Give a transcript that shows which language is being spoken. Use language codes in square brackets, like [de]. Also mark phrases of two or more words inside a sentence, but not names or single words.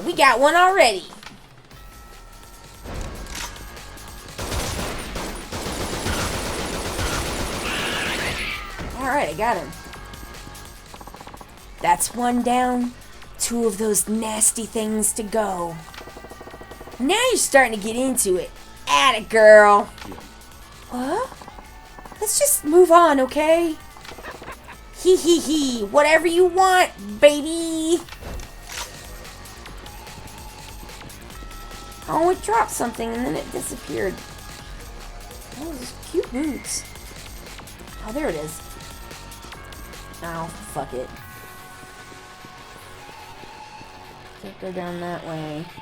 [en] We got one already. Alright, I got him. That's one down. 2 of those nasty things to go. Now you're starting to get into it. Atta girl. What? Let's just move on, okay? Hee hee hee. Whatever you want, baby. Oh, it dropped something and then it disappeared. Oh, those cute boots. Oh, there it is. Oh, fuck it. Can't go down that way.